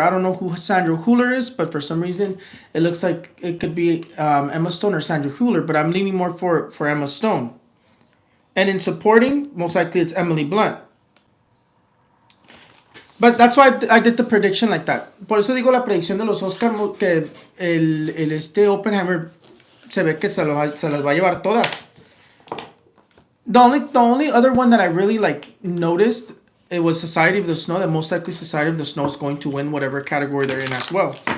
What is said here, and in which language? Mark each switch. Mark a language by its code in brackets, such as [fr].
[en] I don't know who Sandra Hüller is, but for some reason it looks like it could be Emma Stone or Sandra Hüller, but I'm leaning more for Emma Stone. And in supporting, most likely it's Emily Blunt. But that's why I did the prediction like that. [es] Por eso digo la predicción de los Oscars, que el Oppenheimer se ve que se las va a llevar todas. [en] The only other one that I really noticed, it was Society of the Snow. That most likely Society of the Snow is going to win whatever category they're in as well.